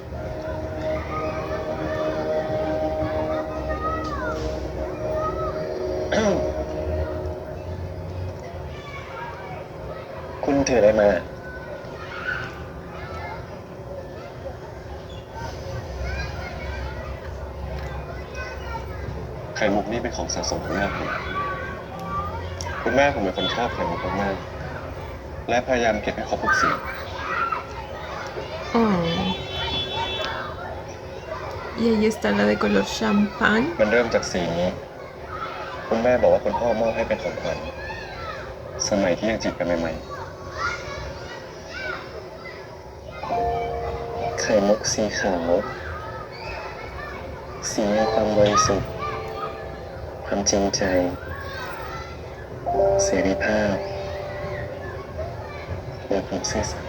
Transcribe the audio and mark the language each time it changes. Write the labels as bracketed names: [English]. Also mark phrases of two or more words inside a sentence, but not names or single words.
[Thai] คุณถืออะไรมาไข่มุกนี่เป็นของสะสมของแม่ผมคุณแม่ผมเป็นคนชอบไข่มุกมากๆและพยายามเก็บให้ครบทุกสี Oh. [Spanish] Y ahí está la de color champán. [Thai] มันเริ่มจากสีนี้ คุณแม่บอกว่าคุณพ่อมอบให้เป็นของขวัญสมัยที่ยังจีบกันใหม่ๆไข่มุกสีขาว สีแห่งความบริสุทธิ์ความจริงใจเสรีภาพและความซื่อสัตย์